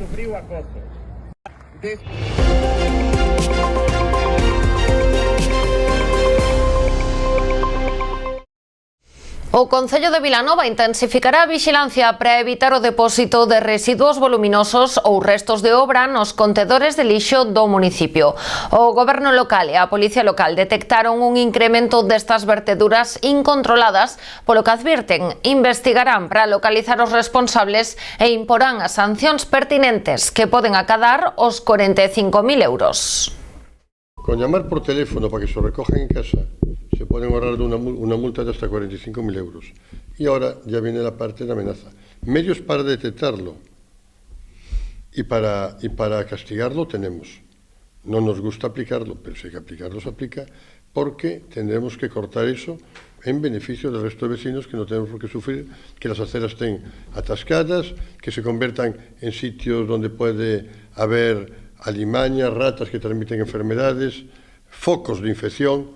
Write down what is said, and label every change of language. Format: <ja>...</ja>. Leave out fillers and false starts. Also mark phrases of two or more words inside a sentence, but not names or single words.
<gl>O Concello de Vilanova intensificará a vixilancia para evitar o depósito de residuos voluminosos ou restos de obra nos contedores de lixo do municipio. O Goberno local e a Policía local detectaron un incremento destas verteduras incontroladas, polo que advirten investigarán para localizar os responsables e imporán as sancións pertinentes que poden acadar os 45.000 euros.</gl> <es>Con llamar por teléfono para que se recojan en casa se pueden ahorrar una multa de hasta 45.000 euros. Y ahora ya viene la parte de amenaza. Medios para detectarlo y para castigarlo tenemos. No nos gusta aplicarlo, pero si hay que aplicarlo se aplica, porque tendremos que cortar eso en beneficio del resto de vecinos, que no tenemos por qué sufrir que las aceras estén atascadas, que se conviertan en sitios donde puede haber alimañas, ratas que transmiten enfermedades, focos de infección.</es>